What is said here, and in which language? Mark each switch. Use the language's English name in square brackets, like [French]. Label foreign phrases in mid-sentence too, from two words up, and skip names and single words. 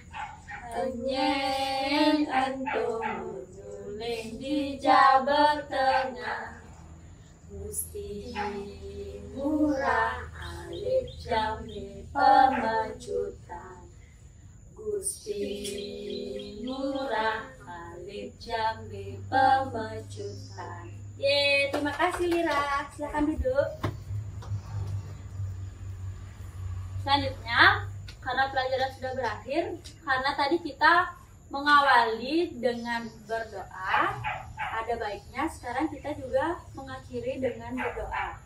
[Balinese] Enyen ento menyuling di Jawa Tengah. Gusti Ngura alit jambe pamacutan. Gusti Ngura alit jambe pamacutan. [Indonesian] Terima kasih Lira. Silakan duduk. Selanjutnya, karena pelajaran sudah berakhir, karena tadi kita mengawali dengan berdoa, ada baiknya sekarang kita juga mengakhiri dengan berdoa.